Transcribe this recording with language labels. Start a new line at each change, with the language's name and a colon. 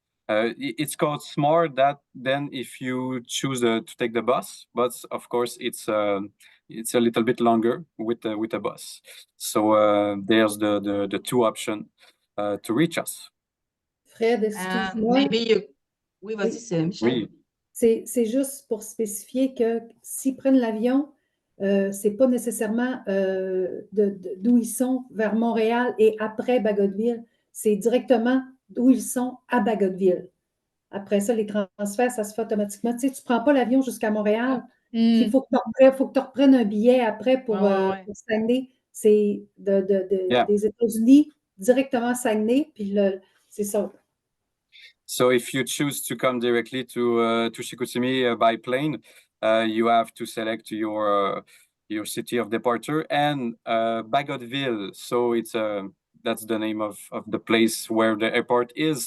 English: It costs more than if you choose to take the bus. But of course, it's a little bit longer with a bus. So there's the two options to reach us.
French: Fred, excuse-moi. Oui, vas-y, c'est Michel. Oui. C'est juste pour spécifier que s'ils prennent l'avion, c'est pas nécessairement d'où ils sont vers Montréal et après Bagotville. c'est directement d'où ils sont à Bagotville. Après ça, les transferts, ça se fait automatiquement. Tu sais, tu ne prends pas l'avion jusqu'à Montréal. Puis il faut que tu reprennes un billet après pour Saguenay. C'est des États-Unis directement à Saguenay. Puis c'est ça.
English: So if you choose to come directly to Chicoutimi by plane, you have to select your city of departure and Bagotville. So it's that's the name of the place where the airport is.